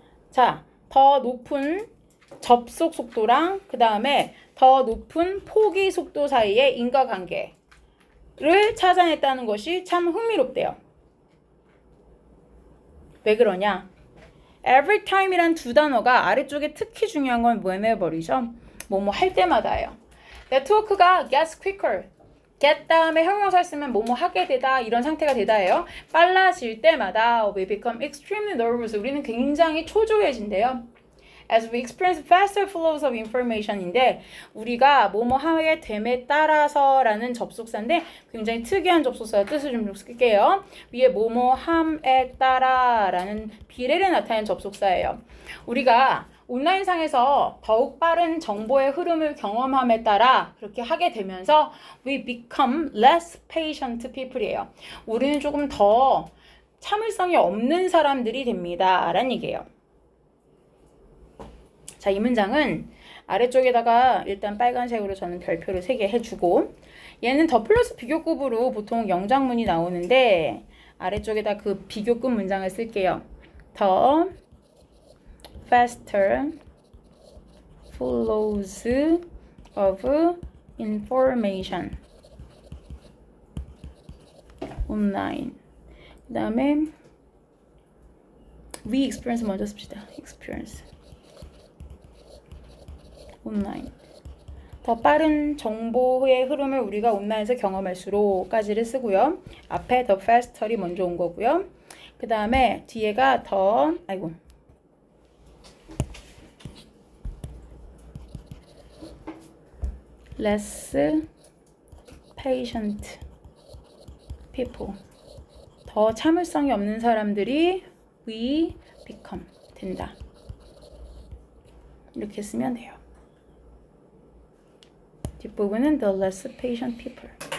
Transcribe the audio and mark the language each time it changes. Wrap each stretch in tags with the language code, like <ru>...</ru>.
<ko>자, 더 높은 접속 속도랑 그 다음에 더 높은 포기 속도 사이의 인과관계를 찾아냈다는 것이 참 흥미롭대요. 왜 그러냐? every time이란 두 단어가 아래쪽에 특히 중요한 건 whenever이죠. 뭐뭐 할 때마다예요. 네트워크가</ko> <en>gets quicker.</en> <ko>get 다음에 형용사 쓰면 뭐뭐 하게 되다 이런 상태가 되다예요. 빨라질 때마다</ko> <en>we become extremely nervous.</en> <ko>우리는 굉장히 초조해진대요.</ko> <en>As we experience faster flows of information</en> <ko>인데 우리가 뭐뭐 하게 됨에 따라서라는 접속사인데 굉장히 특이한 접속사 뜻을 좀 쓸게요. 위에 뭐뭐 함에 따라라는 비례를 나타내는 접속사예요. 우리가 온라인상에서 더욱 빠른 정보의 흐름을 경험함에 따라 그렇게 하게 되면서</ko> <en>we become less patient people</en> <ko>이에요. 우리는 조금 더 참을성이 없는 사람들이 됩니다. 라는 얘기예요. 자, 이 문장은 아래쪽에다가 일단 빨간색으로 저는 별표를 3개 해주고 얘는 더 플러스 비교급으로 보통 영장문이 나오는데 아래쪽에다 그 비교급 문장을 쓸게요.</ko> <en>더 faster flows of information online.</en> <ko>그 다음에</ko> <en>we experience</en> <ko>먼저 씁시다. experience 온라인. 더 빠른 정보의 흐름을 우리가 온라인에서 경험할수록까지를 쓰고요. 앞에 더 faster이 먼저 온 거고요. 그 다음에 뒤에가 더</ko> <en>less patient people.</en> <ko>더 참을성이 없는 사람들이</ko> <en>we become</en> <ko>된다. 이렇게 쓰면 돼요. 뒷부분은</ko> <en>the less patient people.</en>